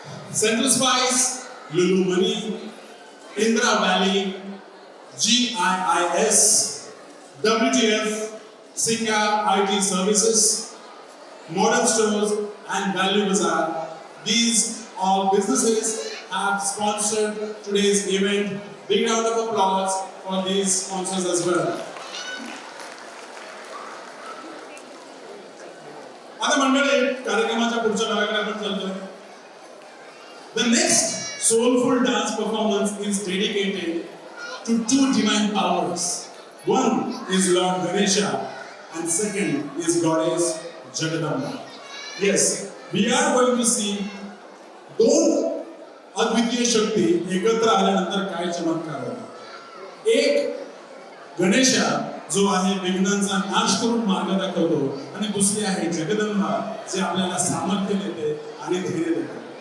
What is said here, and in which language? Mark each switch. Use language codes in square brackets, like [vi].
[en] Central Spice, Lulu Money, Indra Valley, GIIS, WTF, Singa IT Services, Modern Stores, and Value Bazaar. These all businesses have sponsored today's event. Big round of applause for these sponsors as well. [mr] आता मंडळी कार्यक्रमाच्या पुढच्या भागाकडे आपण चालतोय. [en] The next soulful dance performance is dedicated to two divine powers. One is Lord Ganesha and second is Goddess Jagadamba. Yes, we are going to see [mr] दोन अद्वितीय शक्ती एकत्र आल्यानंतर काय चमत्कार होतो. एक गणेशा जो आहे विघ्नांचा नाश करून मार्ग दाखवतो आणि दुसरी आहे जगदंबा जे आपल्याला सामर्थ्य देते आणि धैर्य देते.